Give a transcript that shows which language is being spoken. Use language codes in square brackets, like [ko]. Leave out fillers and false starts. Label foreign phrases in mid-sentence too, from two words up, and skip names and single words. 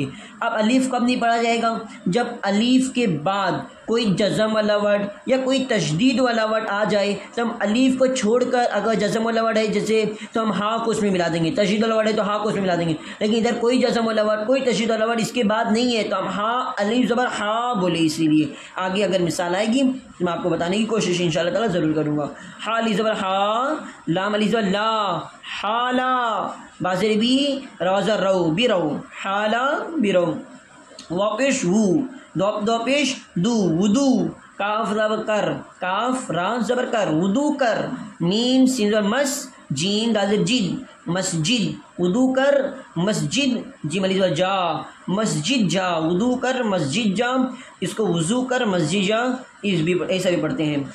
[ur] اب الف کب نہیں پڑھا جائے گا؟ جب الف کے بعد کوئی جزم والا ورڈ یا کوئی تشدید والا ورڈ آ جائے تو ہم الف کو چھوڑ کر، اگر جزم والا ورڈ ہے جیسے تو ہم ہاں کو اس میں ملا دیں گے، تشدید والا ورڈ ہے تو ہاں کو اس میں ملا دیں گے، لیکن ادھر کوئی جزم والا ورڈ، کوئی تشدید والا ورڈ اس کے بعد نہیں ہے تو ہم ہاں الف زبر ہاں بولے۔ اسی لیے آگے اگر مثال آئے گی تو میں آپ کو بتانے کی کوشش انشاءاللہ تعالیٰ ضرور کروں گا۔ ہا علی زبر ہا، لام علی زبر لا، حالا، بازر بی، روزر رو، بی رو، حالا بی رو، واپش ہو، دو پیش دو، ودو، کاف زبر کر، کاف را زبر کر، ودو کر، میم سین زبر مس، جیم دال جد، مسجد، ودو کر، مسجد، جیم علی زبر جا، مسجد جا، ودو کر، مسجد جا، اس کو وضو کر، مسجد جا، اس بھی ایسا بھی پڑھتے ہیں۔